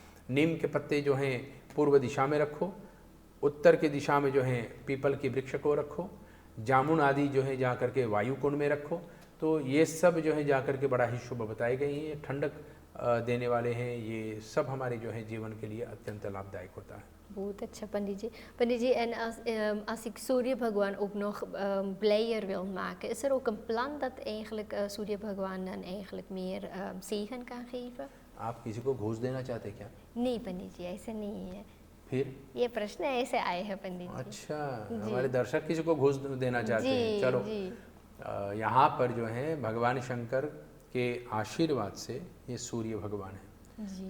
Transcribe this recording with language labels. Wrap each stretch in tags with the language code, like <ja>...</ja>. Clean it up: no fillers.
<hi>नीम के पत्ते जो हैं पूर्व दिशा में रखो। उत्तर की दिशा में जो है पीपल की वृक्ष को रखो। जामुन आदि जो है जा करके वायु कुंड में रखो। तो ये सब जो है जा करके बड़ा ही शुभ बताए गए हैं, ठंडक देने वाले हैं। ये सब हमारे जो है जीवन के लिए अत्यंत लाभदायक होता है। बहुत अच्छा पंडित जी।</hi> <nl>Pandit जी, en als ik Surya Bhagwan ook nog blijer wil maken, is er ook een plan dat eigenlijk Surya Bhagwan dan eigenlijk meer zegen kan geven?</nl> <hi>आप किसी को घूस देना चाहते क्या? नहीं पंडित जी, ऐसे नहीं है। फिर ये प्रश्न ऐसे आए हैं पंडित जी। अच्छा, हमारे दर्शक किसी को घूस देना चाहते हैं। चलो, यहाँ पर जो है भगवान शंकर के आशीर्वाद से ये सूर्य भगवान है।</hi>